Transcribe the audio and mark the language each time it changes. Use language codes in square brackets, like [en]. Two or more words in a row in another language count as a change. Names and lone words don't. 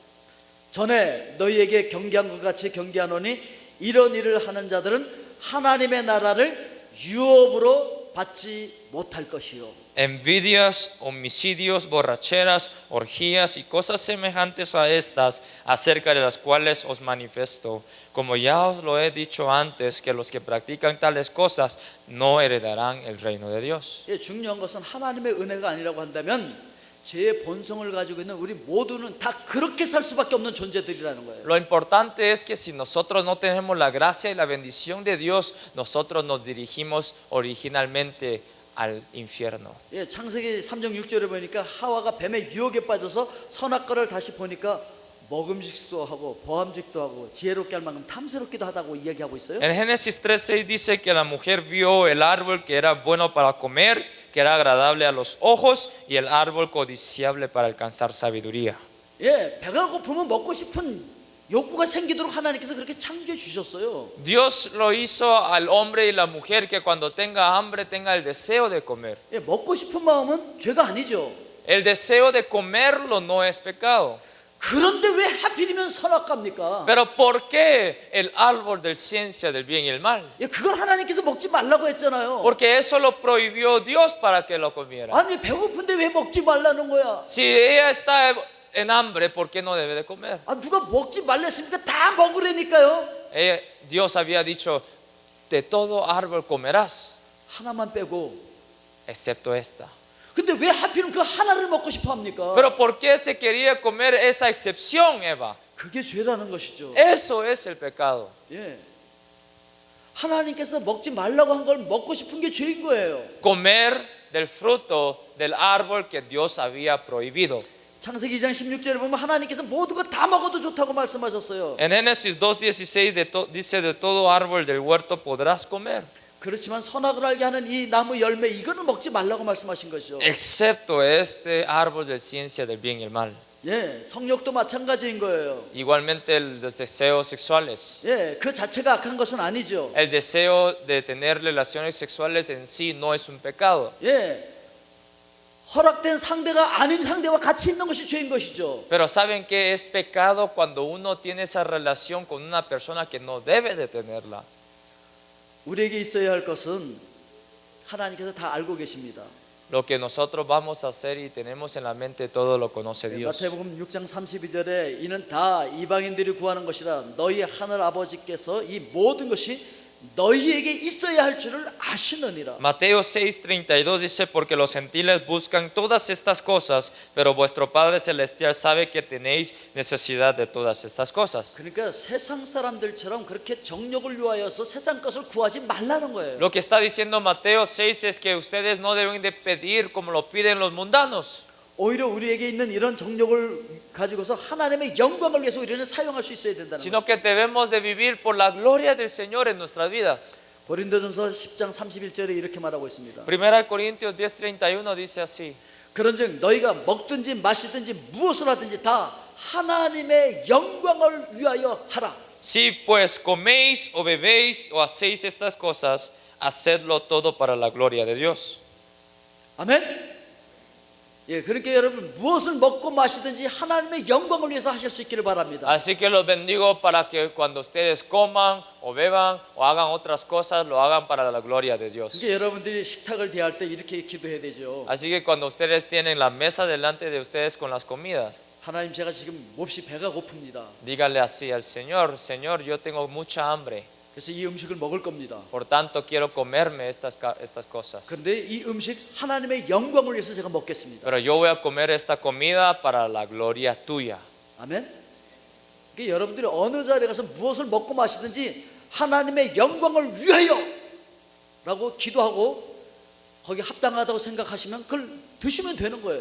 [ko] 전에 너희에게 경계한 것 같이 경계하노니 이런 일을 하는 자들은 하나님의 나라를 유업으로 받지 못할 것이요. [es] Envidias, homicidios, borracheras, orgías y cosas semejantes a estas, acerca de las cuales os manifiesto, como ya os lo he dicho antes, que los que practican tales cosas no heredarán el reino de Dios. [ko] 예, 중요한 것은 하나님의 은혜가 아니라고 한다면 죄의 본성을 가지고 있는 우리 모두는 다 그렇게 살 수밖에 없는 존재들이라는 거예요. [es] Lo importante es que si nosotros no tenemos la gracia y la bendición de Dios, nosotros nos dirigimos originalmente al infierno. [ko] 예, 창세기 3장 6절에 보니까 하와가 뱀의 유혹에 빠져서 선악과를 다시 보니까 먹음직도 하고 보암직도 하고 지혜롭게 할 만큼 탐스럽기도 하다고 이야기하고 있어요. [es] En Génesis 3:6 dice que la mujer vio el árbol que era bueno para comer, que era agradable a los ojos, y el árbol codiciable para alcanzar sabiduría. [ko] 예, 배가 고프면 먹고 싶은 욕구가 생기도록 하나님께서 그렇게 창조해 주셨어요. [es] Dios lo hizo al hombre y la mujer que cuando tenga hambre tenga el deseo de comer. [ko] 예, 먹고 싶은 마음은 죄가 아니죠. [es] El deseo de comerlo no es pecado. [ko] 그런데 왜 하필이면 선악과입니까? [es] Pero ¿por qué el árbol de ciencia del bien y el mal? [ko] 예, 그걸 하나님께서 먹지 말라고 했잖아요. [es] Porque eso lo prohibió Dios para que lo comiera. [ko] 아니 배고픈데 왜 먹지 말라는 거야? [es] Si ella está en hambre, ¿por qué no debe de comer? [ko] 아, 누가 먹지 말랬습니까? 다 먹으라니까요. [es] Dios había dicho, de todo árbol comerás, [ko] 하나만 빼고. [es] excepto esta. [ko] 근데 왜 하필은 그 하나를 먹고 싶어 합니까? [es] Pero ¿por qué se quería comer esa excepción, Eva? [ko] 그게 죄라는 것이죠. [es] Eso es el pecado. [ko] 예. 하나님께서 먹지 말라고 한 걸 먹고 싶은 게 죄인 거예요. [es] Comer del fruto del árbol que Dios había prohibido. [ko] 창세기 2장 16절에 보면 하나님께서 모든 거 다 먹어도 좋다고 말씀하셨어요. [es] En Génesis 2:16 dice, de todo árbol del huerto podrás comer, [ko] 그렇지만 선악을 알게 하는 이 나무 열매 이거는 먹지 말라고 말씀하신 것이죠. [es] excepto este árbol de ciencia del bien y el mal. [ko] 예, 성욕도 마찬가지인 거예요. [es] Igualmente los deseos sexuales. [ko] 예, 그 자체가 악한 것은 아니죠. [es] El deseo de tener relaciones sexuales en sí no es un pecado. [ko] 예, 허락된 상대가 아닌 상대와 같이 있는 것이 죄인 것이죠. [es] Pero ¿saben qué es pecado cuando uno tiene esa relación con una persona que no debe de tenerla? [ko] 우리에게 있어야 할 것은 하나님께서 다 알고 계십니다. [es] Lo que nosotros vamos a hacer y tenemos en la mente, todo lo conoce Dios. [ko] 마태복음 6장 32절에 이는 다 이방인들이 구하는 것이라 너희 하늘 아버지께서 이 모든 것이 너희에게 있어야 할 줄을 아시느니라. [es] Mateo 6:32 dice, porque los gentiles buscan todas estas cosas, pero vuestro Padre Celestial sabe que tenéis necesidad de todas estas cosas. [ko] 그러니까 세상 사람들처럼 그렇게 정욕을 위하여서 세상 것을 구하지 말라는 거예요. [es] Lo que está diciendo Mateo 6 es que ustedes no deben de pedir como lo piden los mundanos, [ko] 오히려 우리에게 있는 이런 정욕을 가지고서 하나님의 영광을 위해서 우리는 사용할 수 있어야 된다는 거예요. [es] sino que debemos de vivir por la gloria del Señor en nuestras vidas. [ko] 고린도전서 10장 31절에 이렇게 말하고 있습니다. [es] 1 Corintios 10:31 dice así: [ko] 그런즉 너희가 먹든지 마시든지 무엇을 하든지 다 하나님의 영광을 위하여 하라. [es] Si pues coméis o bebéis o hacéis estas cosas, hacedlo todo para la gloria de Dios. [ko] 아멘. 예, 그렇게 여러분 무엇을 먹고 마시든지 하나님의 영광을 위해서 하실 수 있기를 바랍니다. [es] Así que los bendigo para que cuando ustedes coman o beban o hagan otras cosas, lo hagan para la gloria de Dios. [ko] 그게 여러분들이 식탁을 대할 때 이렇게 기도해야 되죠. [es] Así que cuando ustedes tienen la mesa delante de ustedes con las comidas, [ko] 하나님 제가 지금 몹시 배가 고픕니다. [es] díganle así al Señor: Señor, yo tengo mucha hambre, [ko] 그래서 이 음식을 먹을 겁니다. [es] por tanto quiero comerme estas cosas. [ko] 그런데 이 음식 하나님의 영광을 위해서 제가 먹겠습니다. [es] Pero yo voy a comer esta comida para la gloria tuya. [ko] 아멘. 그러니까 여러분들이 어느 자리에 가서 무엇을 먹고 마시든지 하나님의 영광을 위하여 라고 기도하고 거기 합당하다고 생각하시면 그걸 드시면 되는 거예요.